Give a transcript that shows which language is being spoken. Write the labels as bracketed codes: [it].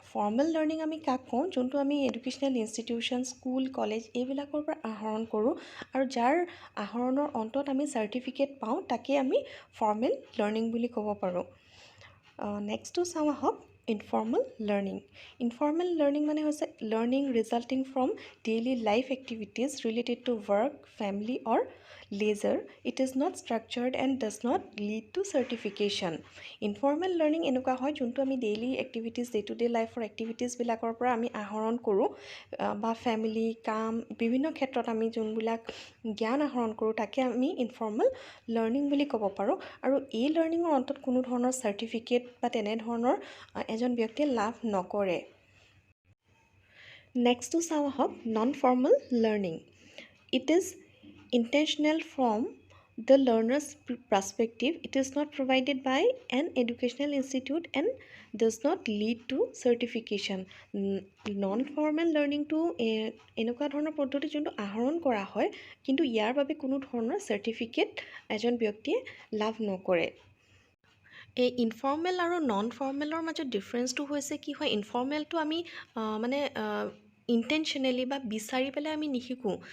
[as] Formal learning আমি কাক কওঁ, যোনটো আমি এডুকেশ্যনেল ইনষ্টিটিউশ্যন, স্কুল, কলেজ এইবিলাকৰ পৰা আহৰণ কৰোঁ, আৰু যাৰ আহৰণৰ অন্তত আমি চাৰ্টিফিকেট পাওঁ তাকে আমি ফৰ্মেল লাৰ্ণিং বুলি ক'ব পাৰোঁ। [en] নেক্সটটো [as] চাওঁ আহক [en] Informal learning. Informal learning [as] মানে হৈছে [en] Learning resulting from daily life activities related to work, family or leisure. It is not structured and does not lead to certification. [as] Informal learning এনেকুৱা হয় যোনটো আমি daily activities, day to day লাইফৰ এক্টিভিটিজবিলাকৰ পৰা আমি আহৰণ কৰোঁ, বা ফেমিলি, কাম, বিভিন্ন ক্ষেত্ৰত আমি যোনবিলাক জ্ঞান আহৰণ কৰোঁ তাকে আমি ইনফৰ্মেল লাৰ্ণিং বুলি ক'ব পাৰোঁ। আৰু এই লাৰ্ণিঙৰ অন্তত কোনো ধৰণৰ চাৰ্টিফিকেট বা তেনেধৰণৰ এজন ব্যক্তিয়ে লাভ নকৰে। [en] নেক্সটটো [as] চাওঁ আহক [en] Non formal learning. It is intentional from the learner's perspective. It is not provided by an educational institute and does not lead to certification. [as] Non-formal learning to এনেকুৱা ধৰণৰ পদ্ধতি যোনটো আহৰণ কৰা হয় কিন্তু ইয়াৰ বাবে কোনো ধৰণৰ চাৰ্টিফিকেট এজন ব্যক্তিয়ে লাভ নকৰে। এই ইনফৰ্মেল আৰু নন ফৰ্মেলৰ মাজত ডিফাৰেঞ্চটো হৈছে কি হয়, ইনফৰ্মেলটো আমি মানে ইণ্টেনশ্যনেলি বা বিচাৰি পেলাই আমি নিশিকোঁ।